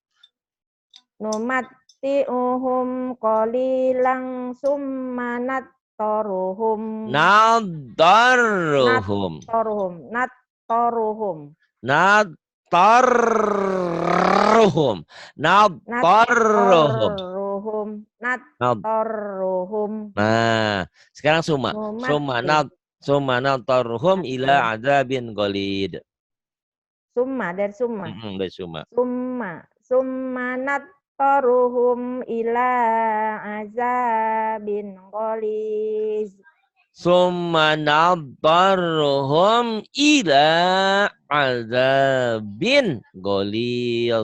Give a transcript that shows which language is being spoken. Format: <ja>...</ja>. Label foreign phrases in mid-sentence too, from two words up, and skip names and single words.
<ar>نمتعهم قليلا ثم نضطرهم. Nattaruhum. Nattaruhum. Nattaruhum. Nattaruhum. Nattaruhum. Nat- Nattaruhum.</ar> <id>Nah, sekarang summa.</id> <ar>Numatti. ثم نضطرهم إلى Nattaruhum. عذاب غليظ.</ar> <id>Summa dari summa. Dari summa.</id> <ar>ثم نضطرهم إلى عذاب غليظ. ثم نضطرهم إلى عذاب غليظ.</ar>